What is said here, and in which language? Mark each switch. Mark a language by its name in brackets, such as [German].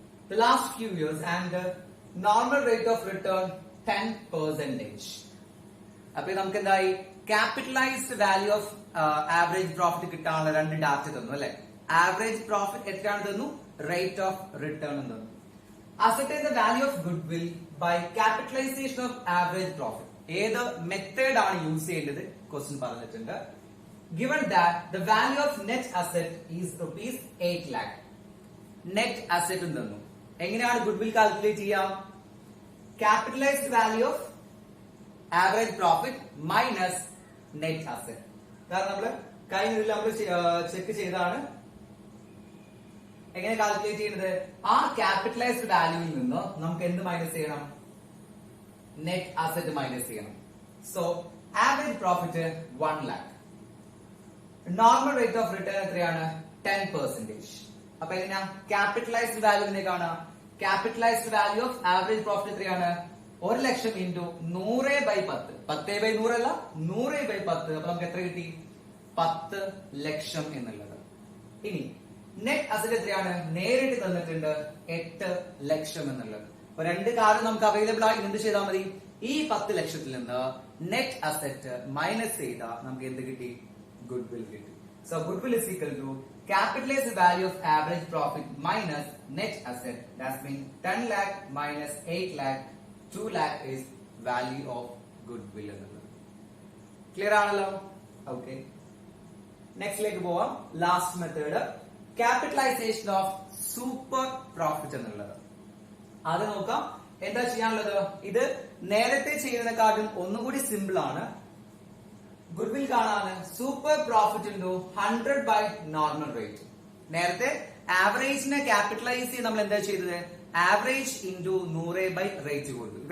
[English] The last few years and the normal rate of return 10%. [Malayalam] അപ്പൊ നമുക്ക് എന്തായി? Capitalised value of average profit കിട്ടാനുള്ള രണ്ട് ഡാറ്റ തന്നു അല്ലെ. ആവറേജ് പ്രോഫിറ്റ് എത്രയാണ് തന്നു, റേറ്റ് ഓഫ് റിട്ടേൺ തന്നു. [English] Asset the value of goodwill by capitalization of average profit. [Malayalam] ഏത് മെത്തേഡ് ആണ് യൂസ് ചെയ്യേണ്ടത് ക്വസ്റ്റ്യൻ പറഞ്ഞിട്ടുണ്ട്. [English] Given that the value of net asset is rupees 8 lakh. [Malayalam] Net asset തന്നു. എങ്ങനെയാണ് goodwill calculate ചെയ്യാം? Capitalised value of average profit minus net asset. കാരണം നമ്മള് കഴിഞ്ഞ നമ്മൾ ചെക്ക് ചെയ്താണ് എങ്ങനെ കാൽക്കുലേറ്റ് ചെയ്യുന്നത്. ആ ക്യാപിറ്റലൈസ്ഡ് വാല്യൂവിൽ നിന്ന് നമുക്ക് എന്ത് മൈനസ് ചെയ്യണം? നെറ്റ് അസെറ്റ് മൈനസ് ചെയ്യണം. [English] So average profit 1 lakh. [Malayalam] Normal rate of return എത്രയാണ് 10%. അപ്പൊ എങ്ങനെയാ ക്യാപിറ്റലൈസ്ഡ് വാല്യൂവിനെ കാണാം. Capitalised value of average profit എത്രയാണ് 1,00,000 ഇൻറ്റു 100/10. 10/100 അല്ല 100/10. അപ്പൊ നമുക്ക് എത്ര കിട്ടി 10 ലക്ഷം എന്നുള്ളത്. ഇനി നെറ്റ് അസറ്റ് എത്രയാണ് നേരിട്ട് തന്നിട്ടുണ്ട് 8 ലക്ഷം എന്നുള്ളത്. അപ്പൊ രണ്ട് കാര്യം നമുക്ക് അവൈലബിൾ ആയി എന്ത് ചെയ്താൽ മതി, ഈ 10 ലക്ഷത്തിൽ നിന്ന് നെറ്റ് അസറ്റ് മൈനസ് ചെയ്താൽ നമുക്ക് എന്ത് കിട്ടി, ഗുഡ് വിൽ കിട്ടി. [English] So goodwill is equal to capitalized value of average profit minus net asset. That means 10 lakh minus 8 lakh, 2 lakh is value of goodwill. Clear [Malayalam] ആണല്ലോ? [English] Okay. Next [Malayalam] ലേക്ക് പോവാം. [English] last method capitalization of super profit [Malayalam] എന്നുള്ളത്. അത് നോക്കാം. എന്താ ചെയ്യാനുള്ളത്, ഇത് നേരത്തെ ചെയ്യുന്നതിനെക്കാളും ഒന്നുകൂടി സിമ്പിൾ ആണ്. ഗുഡ്വിൽ കാണാന് super profit into 100 by normal rate. നേരത്തെ ആവറേജിനെ ക്യാപിറ്റലൈസ് ചെയ്ത് നമ്മൾ എന്താ ചെയ്തത്, ആവറേജ് ഇൻറ്റു 100 ബൈ റേറ്റ് കൊടുക്കും.